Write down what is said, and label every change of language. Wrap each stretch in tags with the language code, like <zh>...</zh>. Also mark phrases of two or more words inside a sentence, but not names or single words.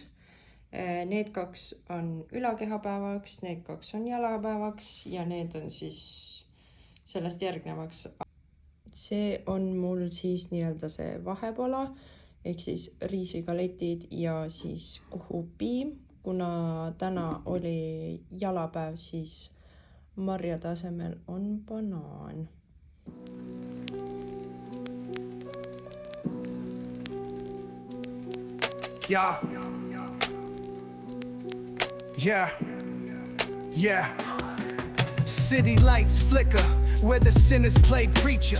<et>Need 2 on ülakehapäevaks, need 2 on jalapäevaks ja need on siis sellest järgnevaks. See on mul siis nii-öelda see vahepala ehk siis riisigaletid ja siis kuhupiim. Kuna täna oli jalapäev, siis marjade asemel on banaan.</et> <en>Yeah. City lights flicker where the sinners play preacher.</en>